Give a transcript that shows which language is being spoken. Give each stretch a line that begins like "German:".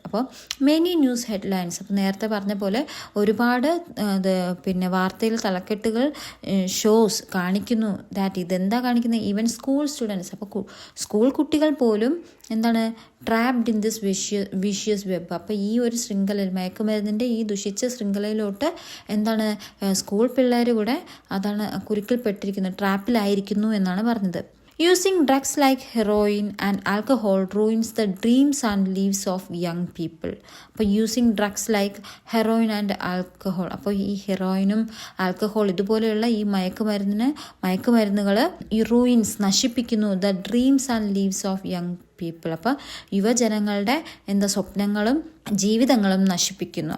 Malayalam: അപ്പോൾ
English: many news headlines
Malayalam: അപ്പോൾ നേരത്തെ പറഞ്ഞ പോലെ ഒരുപാട് വാർത്തയിൽ തലക്കെട്ടുകൾ
English: shows
Malayalam: കാണിക്കുന്നു
English: that
Malayalam: ഇതെന്താ കാണിക്കുന്നത്
English: even school students
Malayalam: അപ്പോൾ സ്കൂൾ കുട്ടികൾ പോലും
English: Trapped in this vicious web.
Malayalam: അപ്പോൾ ഈ ഒരു ശൃംഖലയിൽ മയക്കുമരുന്നിൻ്റെ ഈ ദുഷിച്ച ശൃംഖലയിലോട്ട് സ്കൂൾ പിള്ളേർ കൂടെ കുരുക്കിൽപ്പെട്ടിരിക്കുന്നത് ട്രാപ്പിലായിരിക്കുന്നു എന്നാണ് പറഞ്ഞത്.
English: Using drugs like heroin and alcohol ruins the dreams and lives of young people. അപ്പോൾ using drugs like heroin and alcohol
Malayalam: അപ്പോൾ ഈ ഹെറോയിനും ആൽക്കഹോൾ ഇതുപോലെയുള്ള ഈ മയക്കുമരുന്നുകൾ ഈ
English: ruins
Malayalam: നശിപ്പിക്കുന്നു
English: The dreams and lives of young people.
Malayalam: അപ്പോൾ യുവജനങ്ങളുടെ സ്വപ്നങ്ങളും ജീവിതങ്ങളും നശിപ്പിക്കുന്നു.